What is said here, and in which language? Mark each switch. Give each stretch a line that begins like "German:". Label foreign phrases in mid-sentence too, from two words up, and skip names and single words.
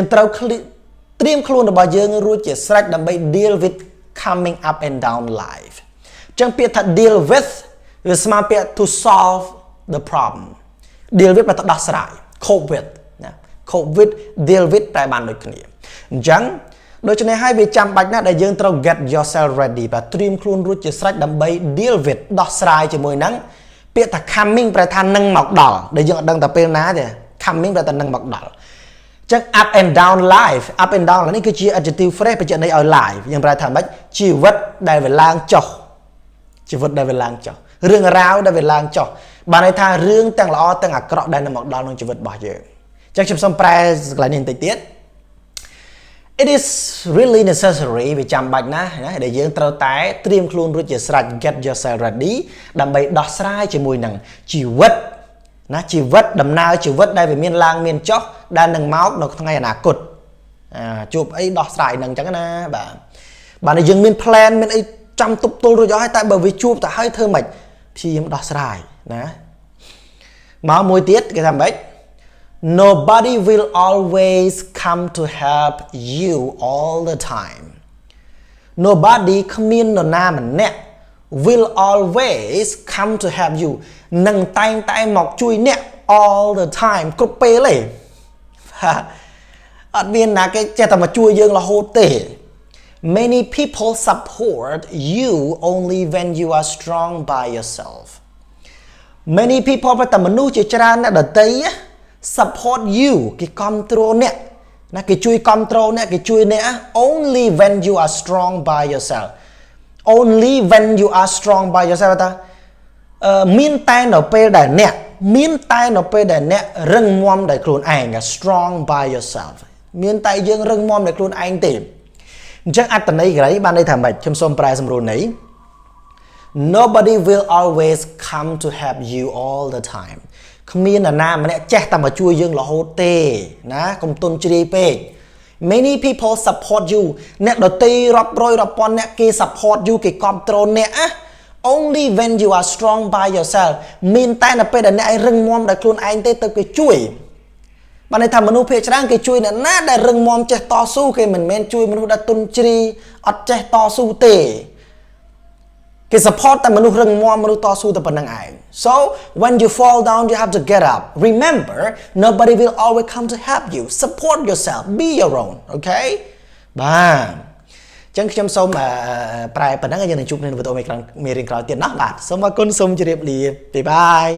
Khmer: ត្រូវត្រៀមខ្លួនរបស់យើងរួចជាស្រេចដើម្បី
English: deal with coming up and down life
Khmer: អញ្ចឹងពាក្យថា
English: deal with
Khmer: វាស្មើពាក្យ
English: to solve the problem deal with
Khmer: តែដោះស្រាយ
English: cope with
Khmer: ណា
English: cope with deal with
Khmer: តែបានដូចគ្នាអញ្ចឹងដូច្នេះហើយវាចាំបាច់ណាស់ដែលយើងត្រូវ
English: get yourself ready
Khmer: បាទត្រៀមខ្លួនរួចជាស្រេច ដើម្បី
English: deal with
Khmer: ដោះស្រាយជាមួយនឹងពាក្យថា coming ប្រែថានឹងមកដល់ដែលយើងអត់ដឹងតែពេលណាទេ coming ប្រែថានឹងមកដល់ចឹង
English: up and down life up and down
Khmer: នេះគឺជា
English: adjective phrase
Khmer: បញ្ជាក់ន័យឲ្យ life យើងប្រែថាម៉េច ជីវិតដែលវាឡើងចុះជីវិតដែលវាឡើងចុះរឿងរ៉ាវដែលវាឡើងចុះបានន័យថារឿងទាំងល្អទាំងអាក្រក់ដែលនឹងមកដល់ក្នុងជីវិតរបស់យើងចឹង ខ្ញុំសូមប្រែកន្លែងនេះបន្តិចទៀត
English: It is really necessary
Khmer: វាចាំបាច់ណាស់ណាដែលយើងត្រូវតែត្រៀមខ្លួនរួចជាស្រេច
English: get yourself ready
Khmer: ដើម្បីដោះស្រាយជាមួយនឹងជីវិតណាជីវិតដំណើរជីវិតដែលវាមានឡើងមានចុះដែលនឹងមកនៅថ្ងៃអនាគតជួបអីដោះស្រាយនឹងអញ្ចឹងណាបាទបាទយើងមាន plan មានអីចាំទប់ទល់រួចអស់ហើយតែបើវាជួបទៅហើយធ្វើម៉េចព្យាយាមដោះស្រាយណាមកមួយទៀតគេថាម៉េច
English: Nobody will always come to help you all the time.
Khmer: Nobody គ្មាននរណាម្នាក់
English: will always come to help you
Khmer: នឹងតែងតែមកជួយអ្នក
English: all the time
Khmer: គ្រប់ពេលទេអត់មានណាគេចេះតែមកជួយយើងរហូតទេ
English: Many people support you only when you are strong by yourself. Many people
Khmer: តែមនុស្សជាច្រើនអ្នកដទៃ
English: support you
Khmer: គេគ្រប់គ្រងអ្នកណាគេជួយគ្រប់គ្រងអ្នកគេជួយអ្នក
English: only when you are strong by yourself only when you are strong by yourself
Khmer: តាមានតែនៅពេលដែលអ្នកមានតែនៅពេលដែលអ្នករឹង មាំដោយខ្លួនឯង
English: strong by yourself
Khmer: មានតែយើងរឹងមាំដោយខ្លួនឯងទេអញ្ចឹងអត្ថន័យកន្លែងបានន័យថាម៉េចខ្ញុំសូមប្រែសម្រួលន័យ
English: Nobody will always come to help you all the time
Khmer: គ្មាននរណា ម្នាក់ចេះតែមកជួយយើងរហូតទេណាកុំទុនជ្រាយពេក
English: Many people support you
Khmer: អ្នកដទៃរាប់រយរាប់ពាន់អ្នកគេ
English: support you
Khmer: គេ គ្រប់គ្រងអ្នក
English: only when you are strong by yourself
Khmer: មានតែនៅពេលដែលអ្នកឯងរឹងមាំដោយខ្លួនឯងទេទៅគេ ជួយបានន័យថាមនុស្សភាគច្រើនគេជួយអ្នកណាដែលរឹងមាំចេះតស៊ូគេមិនមែនជួយមនុស្សដែលទុនជ្រាយអត់ចេះតស៊ូទេគេ support តែមនុស្សរឹងមាំមនុស្សតស៊ូតែប៉ុណ្្នឹងឯង
English: So when you fall down you have to get up remember nobody will always come to help you support yourself be your own okay
Khmer: បាទអញ្ចឹងខ្ញុំសូមប្រែប៉ុណ្្នឹងហើយយើងនឹងជួបគ្នានៅវីដេអូមេរៀនក្រោយទៀតណាបាទសូមអរគុណសូមជម្រាបលា
English: bye bye